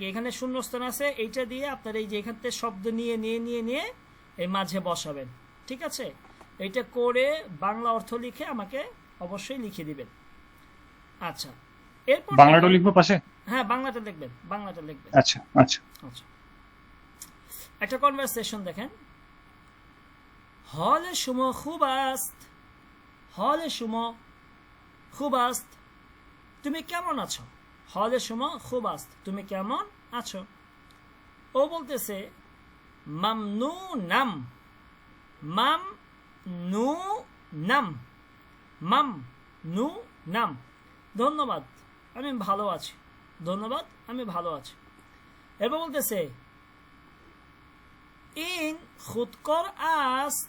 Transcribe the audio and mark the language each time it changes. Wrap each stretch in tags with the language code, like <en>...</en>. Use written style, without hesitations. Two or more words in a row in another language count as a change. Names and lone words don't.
<bn>এখানে শূন্যস্থান আছে, এইটা দিয়ে আপনারা এই যে এখান থেকে শব্দ নিয়ে এই মাঝে বসাবেন। ঠিক আছে? এইটা করে বাংলা অর্থ লিখে আমাকে অবশ্যই লিখে দিবেন। আচ্ছা, এরপর বাংলাটাও লিখবো পাশে? হ্যাঁ, বাংলাটা লিখবেন, বাংলাটা লিখবেন। আচ্ছা আচ্ছা। আচ্ছা, একটা কনভারসেশন দেখেন।</bn> <fa>حال شما خوب است. حال شما خوب است.</fa> <bn>তুমি কেমন আছো?</bn> <fa>حال شما خوب است.</fa> <bn>তুমি কেমন আছো? ও বলতেছে মামনুনাম। মামনুনাম ধন্যবাদ, আমি ভালো আছি। ধন্যবাদ, আমি ভালো আছি। এবার বলতেছে</bn> <fa>این خودکار است.</fa>